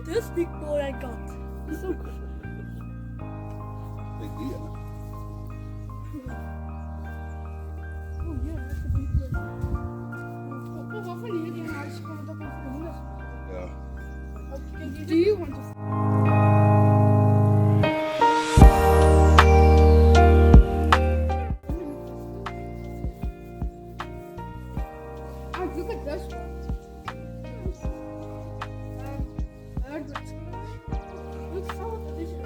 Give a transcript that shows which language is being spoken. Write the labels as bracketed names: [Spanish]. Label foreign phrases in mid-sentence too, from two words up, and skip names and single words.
[English] first big boy I got. He's so cool. Big deal. Oh yeah, that's a big one. [Danish] Hvorfor lige det her, så kommer der kun for hunde? Ja. [English] Do you want to? Oh, look at this one. Looks so delicious.